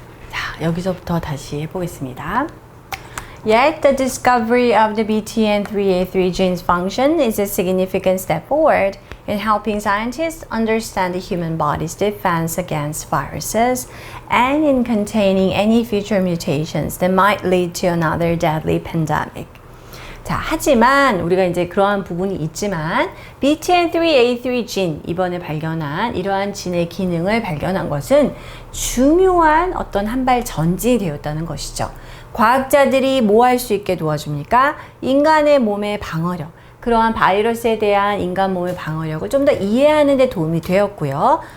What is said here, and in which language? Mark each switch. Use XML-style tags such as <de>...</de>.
<ko>자, 여기서부터 다시 해보겠습니다.</ko> <en>Yet, the discovery of the BTN3A3 gene's function is a significant step forward in helping scientists understand the human body's defense against viruses and in containing any future mutations that might lead to another deadly pandemic.</en> <ko>자, 하지만 우리가 이제 그러한 부분이 있지만 BTN3A3 진, 이번에 발견한 이러한 진의 기능을 발견한 것은 중요한 어떤 한 발 전진이 되었다는 것이죠. 과학자들이 뭐 할 수 있게 도와줍니까? 인간의 몸의 방어력, 그러한 바이러스에 대한 인간 몸의 방어력을 좀 더 이해하는 데 도움이 되었고요.</ko>